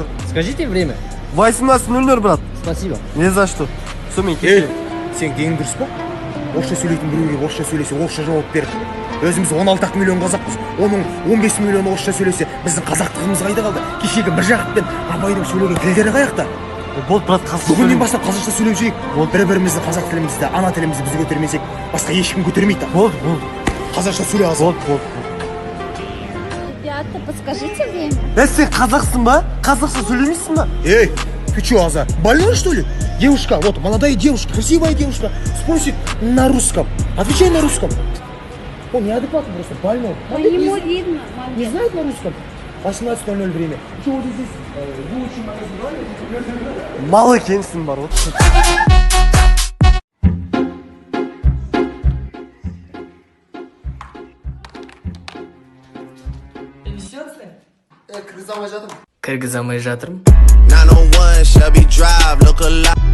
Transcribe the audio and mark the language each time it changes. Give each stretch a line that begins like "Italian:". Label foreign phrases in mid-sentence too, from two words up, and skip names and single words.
Russian: Скажите время. 18:00, брат. Спасибо. Не за что.
Kazakh: Сонымен кеше. Сен дең дұрыс па? Орысша сөйлейтін біреуге орысша сөйлесе, орысша жауап бер. Өзіміз 16 миллион қазақпыз, оның 15 миллион орысша сөйлесе, біздің қазақтығымыз қайда қалды? Кешегі Міржақып пен Абайдың сөйлеген тілдері қаяқта? Болды, брат, қазақша Бүгіннен бастап қазақша сөйлеп жүрейік. Бір-бірімізді қазақ тілімізді, ана тілімізді біз көтермесек, басқа ешкім көтермейді. Болды. Қазақша сөйле азы. Болды.
Russian: Ребята, подскажите время.
Kazakh: Сен қазақсың ба? Қазақша сөйлемейсің ба?
Russian: Эй, ты что, Аза, больной что ли? Девушка, вот, молодая девушка, красивая девушка, спросит на русском. Отвечай на русском. Он неадекватный просто, больной. По нему видно. Не знает на русском? 18:00 время. Что вот здесь? Выучи магазин.
Kazakh: Мал екенсің бар, вот. Кіргізе алмай жатырмын.
English: 901 Shelby Drive, look alive.